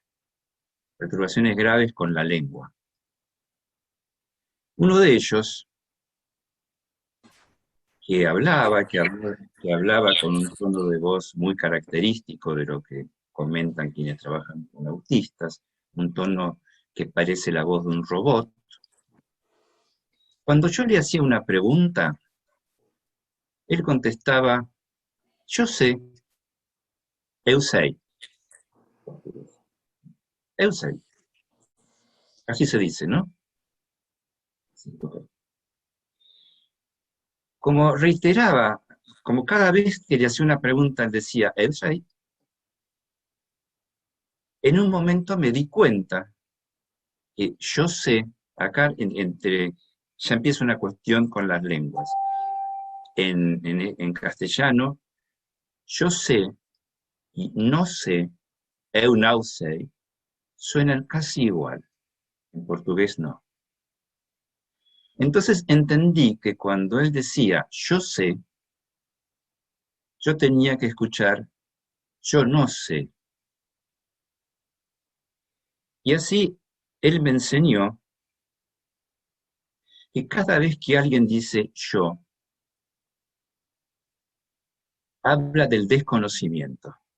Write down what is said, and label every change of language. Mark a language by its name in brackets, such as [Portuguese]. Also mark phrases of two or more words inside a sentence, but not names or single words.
[Spanish] Perturbaciones graves con la lengua. Uno de ellos, que hablaba con un tono de voz muy característico de lo que comentan quienes trabajan con autistas, un tono que parece la voz de un robot. Cuando yo le hacía una pregunta, él contestaba, yo sé, [Portuguese] eu sei. Eu sei. [Spanish] Así se dice, ¿no? Como reiteraba, como cada vez que le hacía una pregunta, él decía, [Portuguese] eu sei. [Spanish] En un momento me di cuenta que yo sé, acá ya empieza una cuestión con las lenguas. En castellano, yo sé y no sé, [Portuguese] eu não sei, [Spanish] suenan casi igual. En portugués no. Entonces entendí que cuando él decía yo sé, yo tenía que escuchar yo no sé. Y así él me enseñó que cada vez que alguien dice yo, habla del desconocimiento.